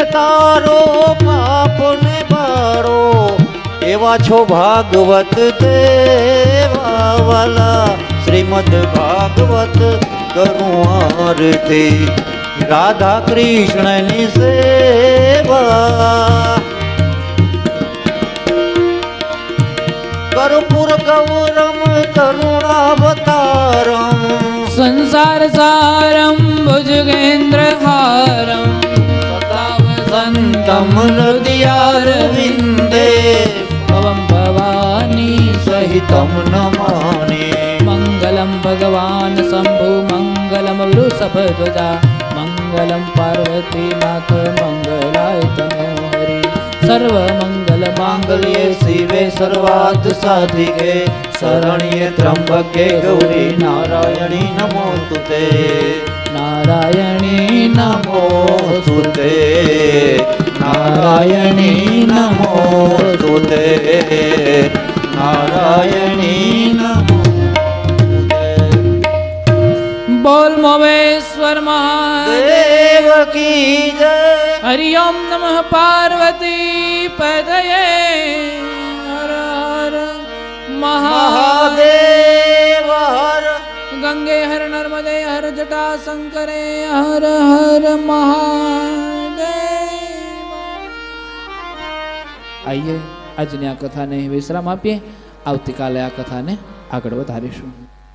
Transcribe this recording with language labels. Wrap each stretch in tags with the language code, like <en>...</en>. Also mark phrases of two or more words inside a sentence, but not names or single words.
<gu>તારો પાપ ને બાળો એવા છો ભાગવત દેવા વાલા શ્રીમદ ભાગવત કરું આરતી રાધા કૃષ્ણની સેવા</gu> <sa>કર્પૂર ગૌરમ કરુણાવતારમ संसार सारं भुजगेन्द्रहारं सदा वसन्तं હૃદયારવિંદે भवं भवानी સહિતમ નમામિ मङ्गलं भगवान् शम्भु मङ्गलं वृषभध्वजा मङ्गलं पार्वतीनाथ मङ्गलाय तनो हरि सर्वमङ्गलमाङ्गल्ये શિવે સર્વાર્થ સાધિકે શરણ્યે ત્રંબકે ગૌરી નારાયણી નમોસ્તુતે नारायणी नमो નમોસ્તુતે નારાયણી નમોસ્તુતે નારાયણી નમોસ્તુતે</sa> <hi>बोल मोवेश्वर महादेव देव की जय</hi> <sa>हरि ओम नमः पार्वती पदये हर हर महादेव</sa> <hi>महादेव हर गंगे हर नर्मदे हर जटा शंकरे हर हर महादेव.</hi> <gu>આઈએ આજની આ કથાને વિશ્રામ આપીએ. આવતીકાલે આ કથાને આગળ વધારીશું.</gu>